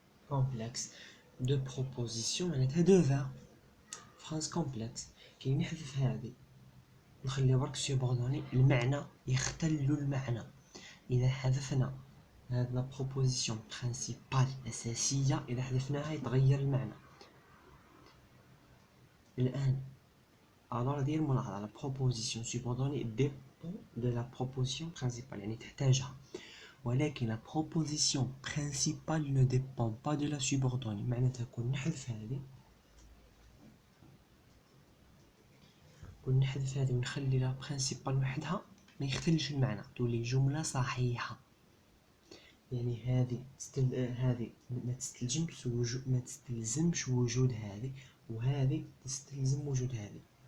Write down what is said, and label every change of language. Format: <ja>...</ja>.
<fr>complexe de proposition</fr> <ar>معناتها دو فيرب</ar> <fr>phrase complexe.</fr> <ar>كي نحذف هذه نخلي برك سيبوردوني المعنى يختل المعنى. إذا حذفنا هذه لا بروبوزيسيون برينسيبال أساسية، إذا حذفناها يتغير المعنى. الآن</ar> <fr>alors</fr> <ar>دير ملاحظة</ar> <fr>la proposition subordonnée dépend de la proposition principale،</fr> <ar>يعني تحتاجها، ولكن</ar> <fr>la proposition principale ne dépend pas de la subordonnée.</fr> <ar>معناتها كون نحذف هذه ونخلي لا برينسيبال وحدها ما يختلش المعنى، تولي جملة صحيحة. يعني هذه هذه ما تستلزمش وجود هذه، وهذه تستلزم وجود هذه.</ar>